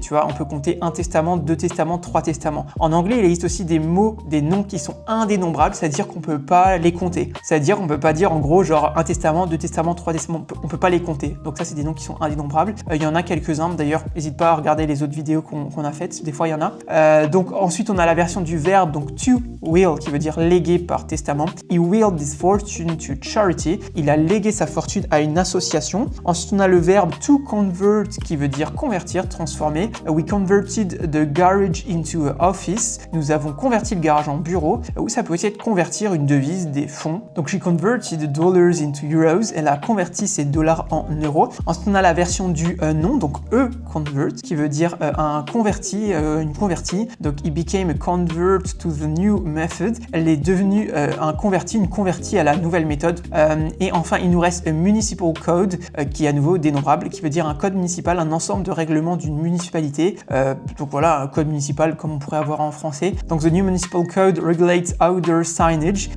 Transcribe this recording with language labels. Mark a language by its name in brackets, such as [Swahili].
[French] Tu vois, on peut compter un testament, 2 testaments, 3 testaments. En anglais il existe aussi des mots, des noms qui sont indénombrables, c'est-à-dire qu'on peut pas les compter. C'est-à-dire qu'on peut pas dire en gros genre un testament, 2 testaments, 3 testaments. On peut pas les compter. Donc ça c'est des noms qui sont indénombrables. Il y en a quelques-uns, d'ailleurs, n'hésite pas à regarder les autres vidéos qu'on a faites, des fois il y en a. Donc ensuite on a la version du verbe, donc to will, qui veut dire léguer par testament. [English] He willed his fortune to charity. [French] Il a légué sa fortune à une association. Ensuite on a le verbe to convert, qui veut dire convertir, transformer. [English] We converted the garage into an office. [French] Nous avons converti le garage en bureau. Ou ça peut aussi être convertir une devise, des fonds. [English] Donc she converted the dollars into euros. [French] Elle a converti ses dollars en euros. Ensuite on a la version du nom, donc convert, qui veut dire un converti, une convertie. [English] Donc he became a convert to the new method. [French] Elle est devenue un converti, une convertie à la nouvelle méthode. Et enfin il nous reste a municipal code qui est à nouveau dénombrable, qui veut dire un code municipal, un ensemble de règlements d'une municipalité. Donc voilà, un code municipal comme on pourrait avoir en français. Donc [English] the new municipal code regulates outdoor signage.